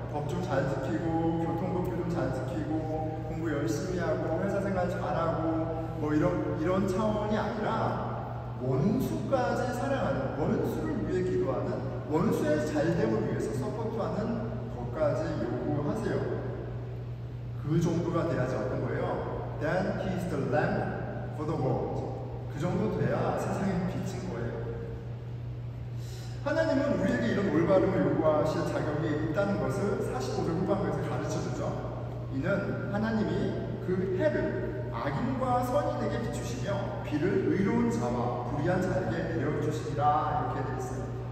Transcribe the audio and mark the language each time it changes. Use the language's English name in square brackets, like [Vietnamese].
[Korean] 법 좀 잘 지키고, 교통법규 좀 잘 지키고, 공부 열심히 하고, 회사 생활 잘하고, 뭐 이런 차원이 아니라 원수까지 사랑하는, 원수를 위해 기도하는, 원수의 잘됨을 위해서 서포트하는 것까지 요구하세요. 그 정도가 돼야지 어떤 거예요? [English] Then he is the lamp for the world. [Korean] 그 정도 돼야 세상에 비친 거예요. 하나님은 우리에게 이런 올바름을 요구하실 자격이 있다는 것을 45절 후반부에서 가르쳐주죠. 이는 하나님이 그 해를 악인과 선인에게 비추시며 비를 의로운 자와 불의한 자에게 내려주시리라, 이렇게 되어 있어요.